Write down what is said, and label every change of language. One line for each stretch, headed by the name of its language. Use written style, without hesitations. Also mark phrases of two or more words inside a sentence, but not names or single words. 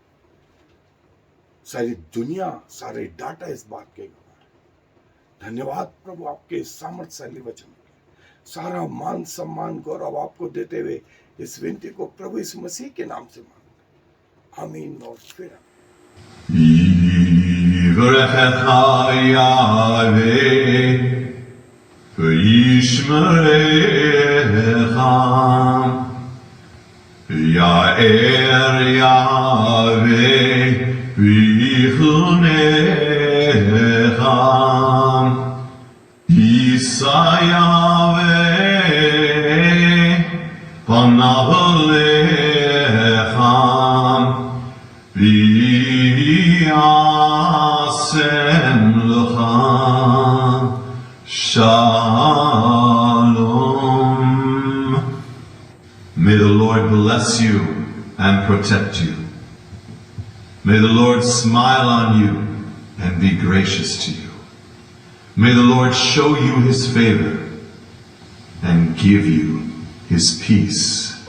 Hindi: सारी दुनिया, सारे डाटा इस बात के गवाह है। धन्यवाद प्रभु आपके सामर्थ्यशाली वचन के। सारा मान सम्मान गौरव आपको देते हुए इस विनती को प्रभु इस मसीह के नाम से मांगते, आमीन और फिर
Hebrew: יאר יהוה ויחנך ישא יהוה פניו אליך וישם לך שלום.
English: May the Lord bless you and protect you. May the Lord smile on you and be gracious to you. May the Lord show you his favor and give you his peace.